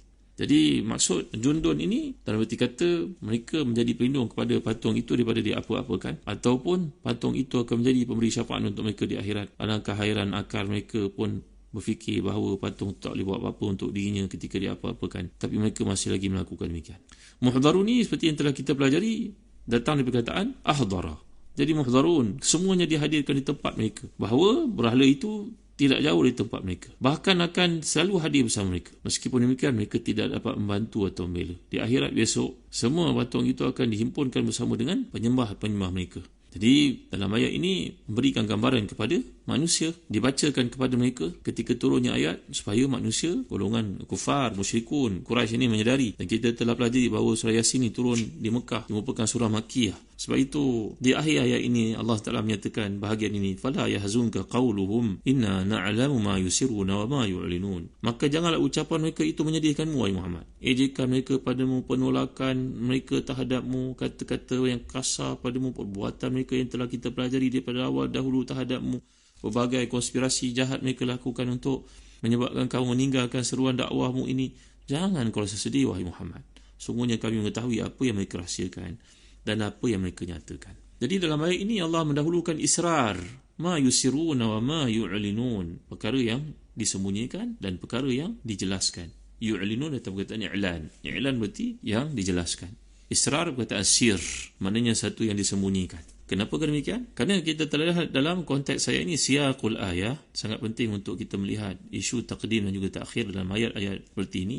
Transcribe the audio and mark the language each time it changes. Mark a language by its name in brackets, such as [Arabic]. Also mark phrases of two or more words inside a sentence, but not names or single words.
[Malay] Jadi maksud jundun ini dalam arti kata mereka menjadi pelindung kepada patung itu daripada diapa-apakan, ataupun patung itu akan menjadi pemberi syafaat untuk mereka di akhirat. Alangkah hairan akal mereka pun berfikir bahawa patung tak boleh buat apa-apa untuk dirinya ketika diapa-apakan, tapi mereka masih lagi melakukan demikian. Muhdharun ni seperti yang telah kita pelajari datang dari perkataan ahdara. Jadi muhdharun semuanya dihadirkan di tempat mereka, bahawa berhala itu tidak jauh dari tempat mereka, bahkan akan selalu hadir bersama mereka. Meskipun demikian, mereka tidak dapat membantu atau membela. Di akhirat besok, semua patung itu akan dihimpunkan bersama dengan penyembah-penyembah mereka. Jadi dalam ayat ini memberikan gambaran kepada manusia, dibacakan kepada mereka ketika turunnya ayat supaya manusia, golongan kufar, musyrikun, Quraisy ini menyedari. Dan kita telah pelajari bahawa surah Yasin ini turun di Mekah, merupakan surah Makkiyah. Sebab itu di akhir ayat ini Allah Taala menyatakan bahagian ini, [Arabic] فلا يحزنك قولهم إنا نعلم ما يسرون وما يعلنون. [Malay] Maka janganlah ucapan mereka itu menyedihkanmu wahai Muhammad. Ejekan mereka padamu, penolakan mereka terhadapmu, kata-kata yang kasar padamu, perbuatan mereka yang telah kita pelajari daripada awal dahulu terhadapmu, berbagai konspirasi jahat mereka lakukan untuk menyebabkan kamu meninggalkan seruan dakwahmu ini. Jangan kau rasa sedih wahai Muhammad. Sungguhnya kami mengetahui apa yang mereka rahsiakan dan apa yang mereka nyatakan. Jadi dalam ayat ini Allah mendahulukan israr, [Arabic] ما يسرون وما يعلنون, [Malay] perkara yang disembunyikan dan perkara yang dijelaskan. Yu'linun atau perkataan i'lan. I'lan berarti yang dijelaskan. Israr perkataan sir, maknanya satu yang disembunyikan. Kenapa demikian? Kerana kita telah lihat dalam konteks ayat ini, [Arabic] سياق الآية, [Malay] sangat penting untuk kita melihat isu taqdim dan juga ta'khir dalam ayat-ayat seperti ini.